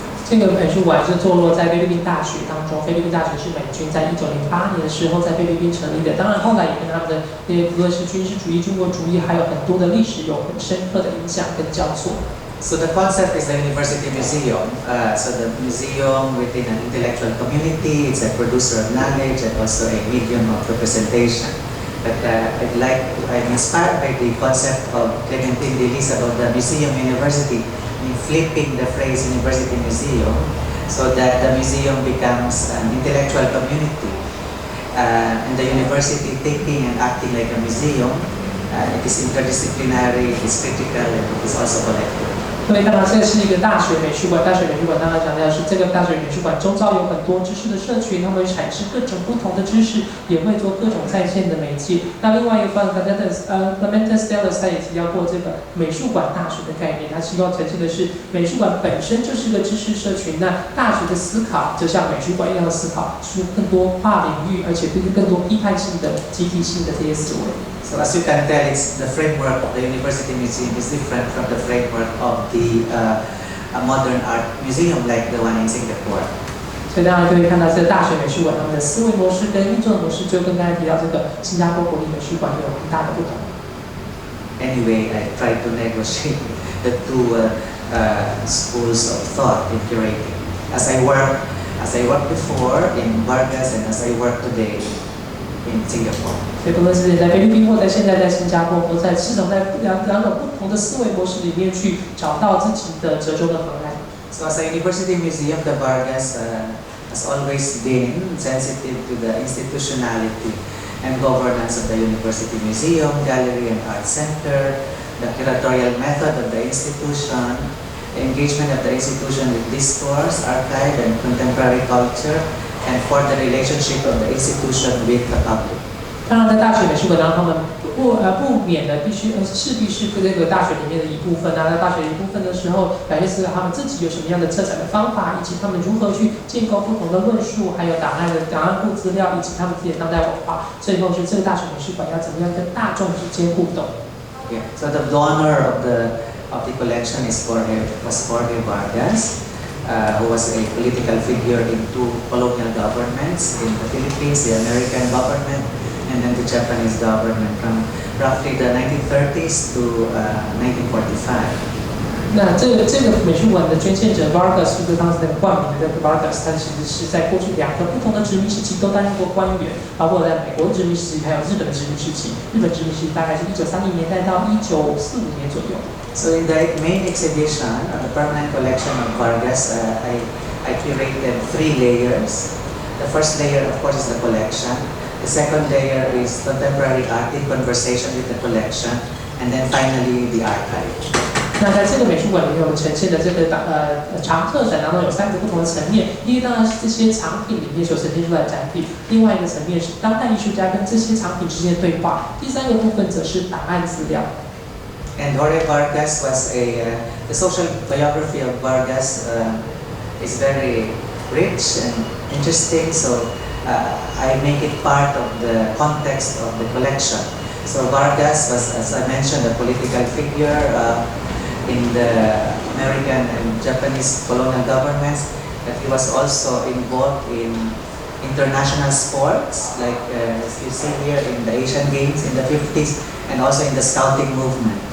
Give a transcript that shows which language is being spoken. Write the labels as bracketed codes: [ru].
[zh] 这个美术馆是坐落在菲律宾大学当中，菲律宾大学是美军在1908年的时候在菲律宾成立的，当然后来也跟他们的无论是军事主义、军国主义，还有很多的历史有很深刻的影响跟交错。 [en] So the concept is the university museum. So the museum within an intellectual community, it's a producer of knowledge and also a medium of representation. But I'm inspired by the concept of Clementine Delis about the museum university, in flipping the phrase university museum so that the museum becomes an intellectual community. And the university thinking and acting like a museum, it is interdisciplinary, it is critical, and it is also collective. [zh] 所以当然这是一个大学美术馆，大学美术馆当然强调是这个大学美术馆周遭有很多知识的社群，他们会产生各种不同的知识，也会做各种在线的媒介。那另外一个方面 Clementine Delis 他也提到过这个美术馆大学的概念，他希望呈现的是美术馆本身就是个知识社群，那大学的思考就像美术馆一样的思考，出更多跨领域，而且更多批判性的、集体性的这些思维。 [en] So as you can tell, the framework of the University Museum is different from the framework of the a modern art museum like the one in Singapore. [zh] 所以大家就会看到这个大学美术馆他们的思维模式跟运作的模式，就跟刚才提到这个新加坡国立美术馆有很大的不同。 [en] Anyway, I try to negotiate the two schools of thought in curating. As I worked before in Vargas and as I work today in Singapore. [zh] 所以不论是在菲律宾或者现在在新加坡，都在试图在两种不同的思维模式里面去找到自己的折中的方案。 [en] So as a university museum, the Vargas has always been sensitive to the institutionality and governance of the university museum, gallery and art center, the curatorial method of the institution, the engagement of the institution with discourse, archive and contemporary culture, and for the relationship of the institution with the public. [zh] 当然，在大学美术馆当中，他们不免的势必是这个大学里面的一部分。那在大学一部分的时候，表现出他们自己有什么样的策展的方法，以及他们如何去建构不同的论述，还有档案库资料，以及他们自己的当代文化。最后是这个大学美术馆要怎么样跟大众之间互动。 [en] Yeah. So the donor of the collection was Jorge Vargas, who was a political figure in two colonial governments in the Philippines, the American government, and then the Japanese government from roughly the 1930s to 1945. [zh] 那这个美术馆的捐献者 Vargas 就是当时的冠名的 Vargas， 他其实是在过去两个不同的殖民时期都担任过官员，包括在美国殖民时期还有日本殖民时期。日本殖民时期大概是1930年代到1945年左右。 [en] So in the main exhibition, the permanent collection of Vargas, I curated 3 layers. The first layer, of course, is the collection. The second layer is contemporary art in conversation with the collection, and then finally the archive. [zh] 那在这个美术馆里面，我们呈现的这个常特展当中有3个不同的层面。第一，当然是这些藏品里面所呈现出来的展品；另外一个层面是当代艺术家跟这些藏品之间的对话；第3个部分则是档案资料。 [en] And Jorge Vargas was the social biography of Vargas is very rich and interesting. So I make it part of the context of the collection. So Vargas was, as I mentioned, a political figure in the American and Japanese colonial governments, but he was also involved in international sports, like as you see here in the Asian Games in the 50s, and also in the scouting movement.